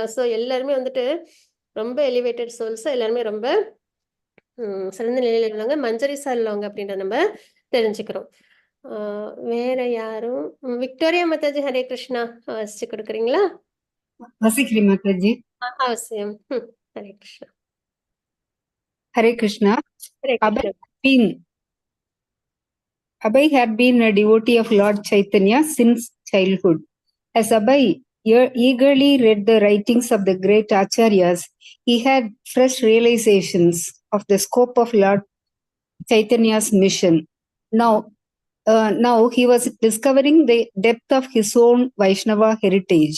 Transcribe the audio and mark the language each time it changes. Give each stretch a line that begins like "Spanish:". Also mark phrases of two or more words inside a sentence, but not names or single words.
Tamil: ஸோ எல்லாருமே வந்துட்டு ரொம்ப
English: elevated souls,
Tamil: எல்லாருமே ரொம்ப சிறந்த நிலையில் உள்ளவங்க, மஞ்சரிசா உள்ளவங்க அப்படின்றத நம்ம தெரிஞ்சுக்கிறோம். வேற யாரும் விக்டோரியா மாதாஜி ஹரே கிருஷ்ணா வாசிச்சு கொடுக்குறீங்களா? வசிக்கிறேன் மாதாஜி. அவசியம். ஹரே கிருஷ்ணா.
English: Hare Krishna.
Tamil: ஹரே கிருஷ்ணா.
English: Abhay had been a devotee of Lord Chaitanya since childhood. As Abhay eagerly read the writings of the great acharyas, he had fresh realizations of the scope of Lord Chaitanya's mission. Now he was discovering the depth of his own Vaishnava heritage.